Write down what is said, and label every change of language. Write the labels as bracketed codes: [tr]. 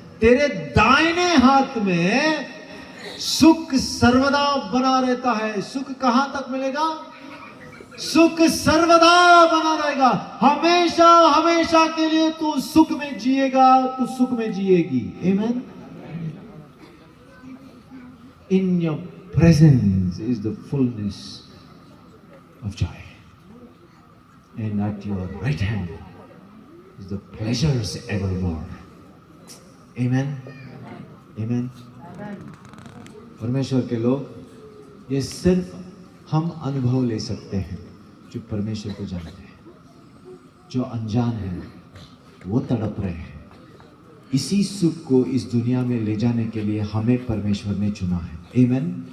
[hi] तेरे दाहिने हाथ में सुख सर्वदा बना रहता है। सुख कहां तक मिलेगा? सुख सर्वदा बना रहेगा। हमेशा हमेशा के लिए तू सुख में जिएगा, तू सुख में जिएगी। आमीन। [en] In your presence is the fullness of joy, and at your right hand is the pleasures evermore. Amen. Amen. [hi] परमेश्वर के लोग, ये सिर्फ हम अनुभव ले सकते हैं जो परमेश्वर को जानते हैं। जो अनजान है वो तड़प रहे हैं। इसी सुख को इस दुनिया में ले जाने के लिए हमें परमेश्वर ने चुना है। आमीन।